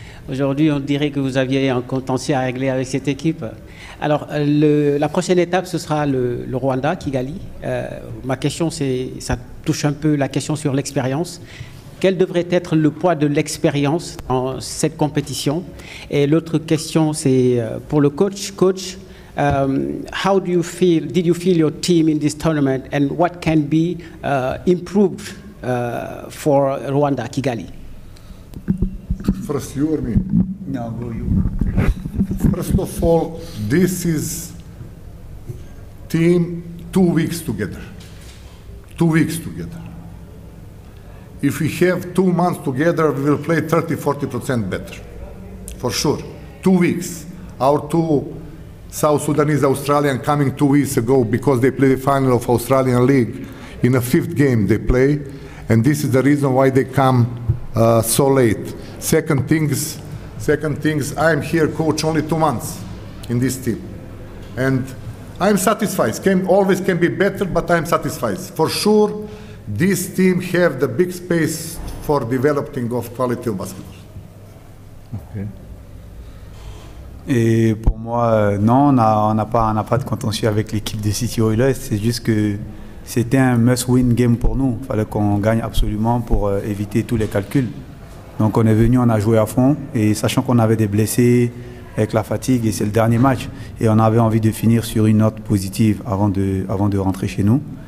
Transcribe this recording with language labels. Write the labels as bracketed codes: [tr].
[fr] Aujourd'hui, on dirait que vous aviez un contentieux à régler avec cette équipe. Alors, la prochaine étape, ce sera le Rwanda, Kigali. Ma question, ça touche un peu la question sur l'expérience. Quel devrait être le poids de l'expérience dans cette compétition? Et l'autre question, c'est pour le coach. [en] Coach, how did you feel your team in this tournament, and what can be improved for Rwanda, Kigali? First, you or me? No, go you. First of all, this is team 2 weeks together. 2 weeks together. If we have 2 months together, we will play 30-40% better, for sure. 2 weeks. Our two South Sudanese Australian coming 2 weeks ago because they played the final of Australian League. In the 5th game they play, and this is the reason why they come so late. Second things, I'm here coach only 2 months in this team, and I'm satisfied. Always can be better, but I'm satisfied. For sure, this team have the big space for developing of quality of basketball. Okay. [fr] Et pour moi, non, on n'a pas de contentieux avec l'équipe de City Oilers. C'est juste que c'était un [en] must-win game [fr] pour nous. Il fallait qu'on gagne absolument pour éviter tous les calculs. Donc on est venu, on a joué à fond, et sachant qu'on avait des blessés avec la fatigue, et c'est le dernier match, et on avait envie de finir sur une note positive avant de rentrer chez nous.